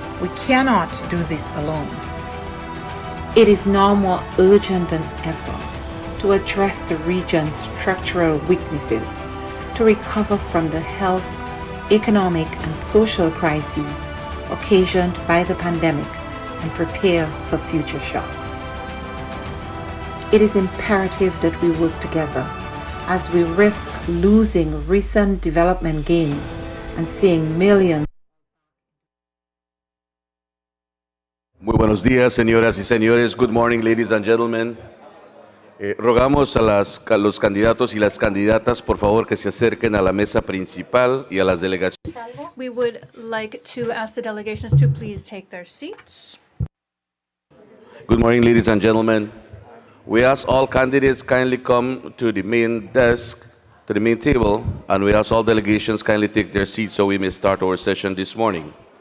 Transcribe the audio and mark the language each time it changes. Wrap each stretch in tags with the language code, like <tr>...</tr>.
<en>We cannot do this alone. It is now more urgent than ever to address the region's structural weaknesses, to recover from the health, economic, and social crises occasioned by the pandemic and prepare for future shocks. It is imperative that we work together as we risk losing recent development gains and seeing millions.</en> <es>Muy buenos días, señoras y señores.</es> <en>Good morning, ladies and gentlemen.</en> <es>Rogamos a los candidatos y las candidatas, por favor, que se acerquen a la mesa principal y a las delegaciones.</es> <en>We would like to ask the delegations to please take their seats. Good morning, ladies and gentlemen. We ask all candidates kindly come to the main desk, to the main table, and we ask all delegations kindly take their seats so we may start our session this morning.</en>